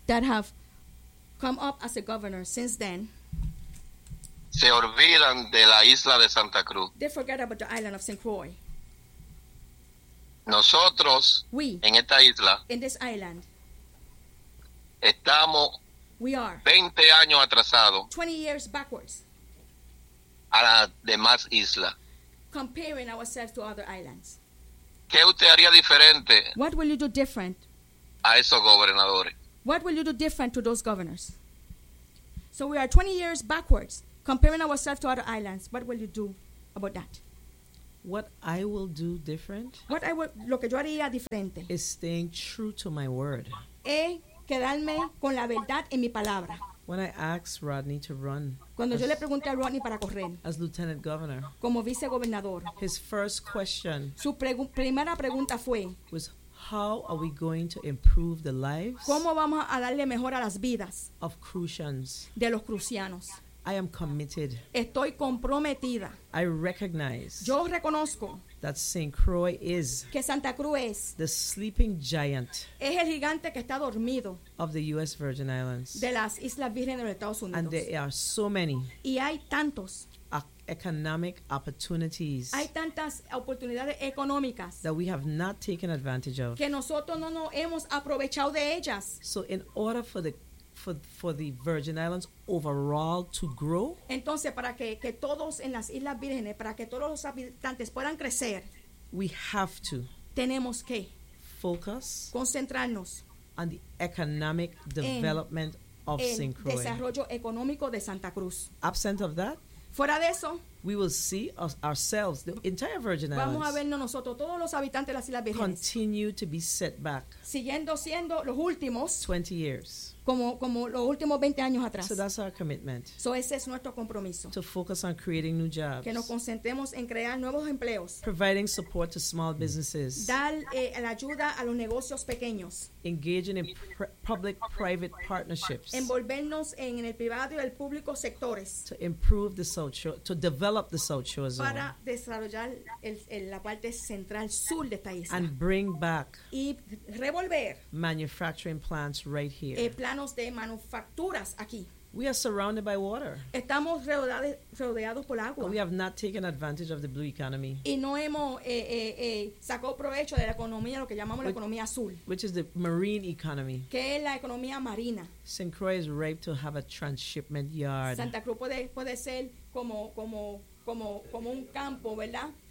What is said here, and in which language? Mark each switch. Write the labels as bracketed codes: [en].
[en] that have come up as a governor since then [es] se olvidan de la isla de Santa Cruz. [en] They forget about the island of St. Croix. [es] Nosotros, en esta isla, [en] in this island, [es] estamos 20 años atrasados [en] 20 years backwards [es] a las demás islas. [en] Comparing ourselves to other islands. [es] ¿Qué usted haría diferente? [en] What will you do different? [es] A esos gobernadores. [en] What will you do different to those governors? So we are 20 years backwards, comparing ourselves to other islands. What will you do about that? What I will do different? What I will, [es] lo que yo haría diferente. [en] Is staying true to my word. [es] Quedarme con la verdad en mi palabra. [en] When I asked Rodney to run, [es] cuando yo le pregunté a Rodney para correr, [en] as lieutenant governor, [es] como vicegobernador, [en] his first question, [es] su primera pregunta fue, [en] was, how are we going to improve the lives, [es] cómo vamos a darle mejor a las vidas, [en] of Crucians, [es] de los crucianos. [en] I am committed. [es] Estoy comprometida. [en] I recognize. [es] Yo reconozco. [en] That St. Croix is. [es] Que Santa Cruz es. [en] The sleeping giant. [es] Es el gigante que está dormido. [en] Of the U.S. Virgin Islands. [es] De las Islas Vírgenes de los Estados Unidos. [en] And there are so many. [es] Y hay tantos. [en] Economic opportunities. [es] Hay tantas oportunidades económicas. [en] That we have not taken advantage of. [es] Que nosotros no nos hemos aprovechado de ellas. [en] So in order for the Virgin Islands overall to grow. [es] Entonces para que todos en las Islas Vírgenes, para que todos los habitantes puedan crecer. [en] We have to. [es] Tenemos que. [en] Focus. [es] Concentrarnos. [en] On the economic development of St. Croix. [es] El desarrollo económico de Santa Cruz. [en] Absent of that. [es] Fuera de eso. [en] We will see ourselves, the entire Virgin Islands. [es] Vamos a vernos nosotros, todos los habitantes de las Islas Vírgenes. [en] Continue to be set back. [es] Siguiendo siendo los últimos. [en] 20 years. [es] Como los últimos 20 años atrás. [en] So that's our commitment. [es] So ese es nuestro compromiso. [en] To focus on creating new jobs. [es] Que nos concentremos en crear nuevos empleos. [en] Providing support to small businesses. [es] Dar la ayuda a los negocios pequeños. [en] Engaging in public-private partnerships. [es] Envolvernos en el privado y el público sectores. [en] To improve the South Shore, to develop the South Shore zone. [es] Para desarrollar la parte central sur de esta isla. [en] And bring back. [es] Y revolver. [en] Manufacturing plants right here. [es] Planos de manufacturas aquí. [en] We are surrounded by water. [es] Estamos rodeados por agua. [en] And we have not taken advantage of the blue economy. [es] Y no hemos sacado provecho de la economía, lo que llamamos la economía azul. [en] Which is the marine economy. [es] Que es la economía marina. [en] St. Croix is ripe to have a transshipment yard. [es] Santa Cruz puede ser como un campo, ¿verdad?